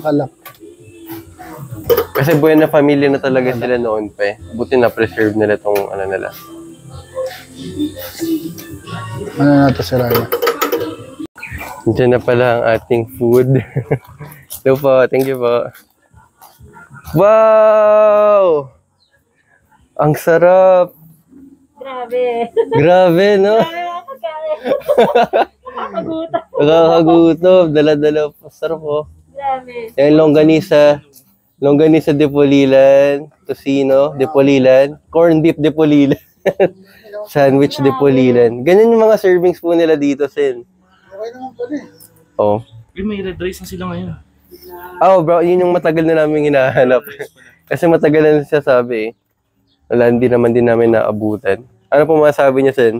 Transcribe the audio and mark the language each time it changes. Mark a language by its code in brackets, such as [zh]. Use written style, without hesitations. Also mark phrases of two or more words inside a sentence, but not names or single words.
[tl] Nakalak. Kasi buhay na pamilya na talaga sila noon pa eh. Buti na preserve nila tong ano nila. Ano na ito sila na? Diyan na pala ang ating food. Hello po, [en] thank you [tl] po. Wow! Ang sarap! Grabe. Grabe, no? Nakakagutom. Dala-dala po. Sarap po. Grabe. Yan, longganisa. Longganisa de Polilan. Tocino de Polilan. Corn beef de Polilan. Sandwich de Polilan. Ganyan yung mga servings po nila dito, Sen. Okay naman pala eh. Oh. May [en] red rice [tl] na sila ngayon. Oh, bro, yun yung matagal na namin hinahanap. Kasi matagal na siya sabi eh. Wala, hindi naman din namin naabutan. Ano po masabi niya, Sen?